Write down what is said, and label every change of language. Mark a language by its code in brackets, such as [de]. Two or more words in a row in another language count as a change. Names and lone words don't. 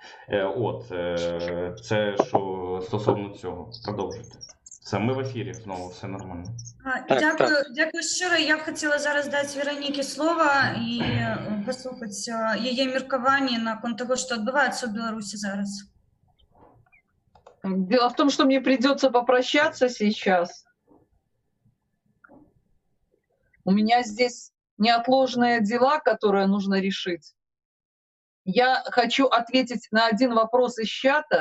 [uk] Це що стосовно цього. Продовжуйте. Все, ми в ефірі знову, все нормально. Дякую щиро. Я б хотіла зараз дати Вероніці слово і послухати її міркування на конт того, що відбувається в Білорусі зараз. [ru] Дело в том, что мне придется попрощаться сейчас. У меня здесь неотложные дела, которые нужно решить. Я хочу ответить на один вопрос из чата.